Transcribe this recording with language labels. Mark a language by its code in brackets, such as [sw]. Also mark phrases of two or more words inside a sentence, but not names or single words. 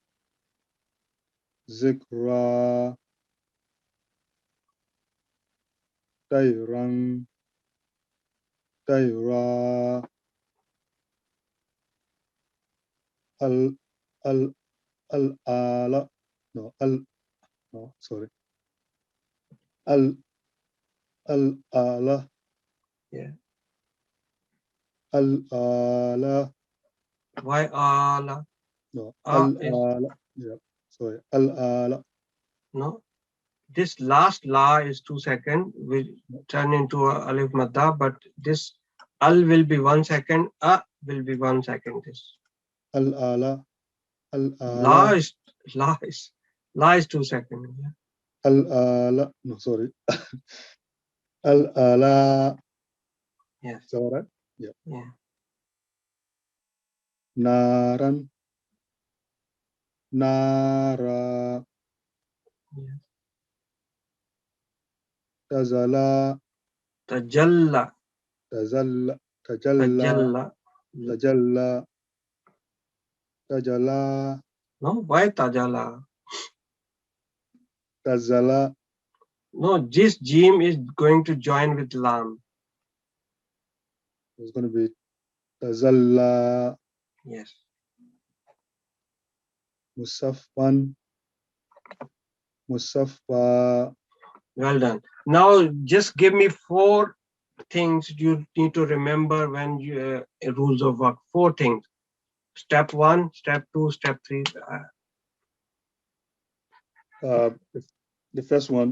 [ar] Zikra. Dairang. دائرة. ال الأعلى. [en] No, no, sorry. [ar] الأعلى. [en] Yeah. [ar] الأعلى. [en] Why ala? No, A is [ar] ala. [en] Yeah, sorry. [ar] الأعلى. [en] no. This last la is 2 seconds. Will turn into a alif madda, but this al will be 1 second. A will be 1 second. This [ar] الأعلى. ال la ala. [en] is la is la is 2 seconds. Yeah. [ar] الأعلى. [en] No, sorry. [ar] الأعلى. [en] Yes. Is that all right? Yeah. Yeah. [ar] naran, nara, [en] Yes. [ar] tazala, Tajalla, تلظى، تجلى, tajalla. تجلى، تجلى, [en] No, why tajala? [ar] tazala. [en] No, this jim is going to join with lam. It's going to be tazalla, Yes. [ar] مصفى، مصفى. [en] Well done. Now just give me 4 things you need to remember when you rules of work. 4 things. Step 1, step 2, step 3. The first one.